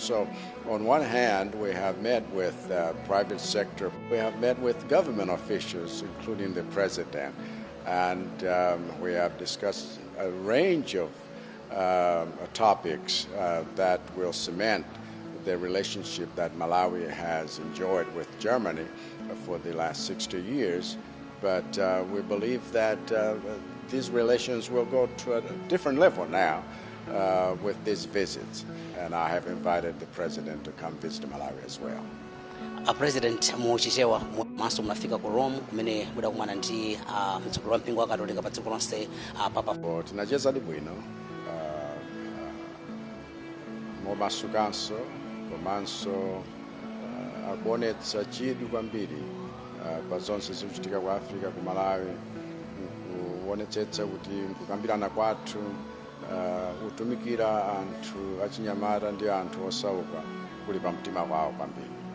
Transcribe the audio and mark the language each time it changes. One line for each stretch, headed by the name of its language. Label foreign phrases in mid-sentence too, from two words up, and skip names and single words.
English: So on one hand, we have met with private sector, we have met with government officials, including the president, and we have discussed a range of topics that will cement the relationship that Malawi has enjoyed with Germany for the last 60 years. But we believe that these relations will go to a different level now with these visits. And I have invited the president to come visit Malawi as well.
Nyanja: President muchichewa maso mnafika ku Rome kumene muda kumana ndi mtsogoleri wa mpingo wa Katolika pa dziko lonse papa. Tinacheza bwino momasukanso komanso akuonetsa chidwi kwambiri pa zonse zikuchitika ku Africa, ku Malawi, kuonetsetsa kuti kukambirana kwathu utumikira anthu achinyamata ndi anthu osauka kuli pamtima kwawo kwambiri.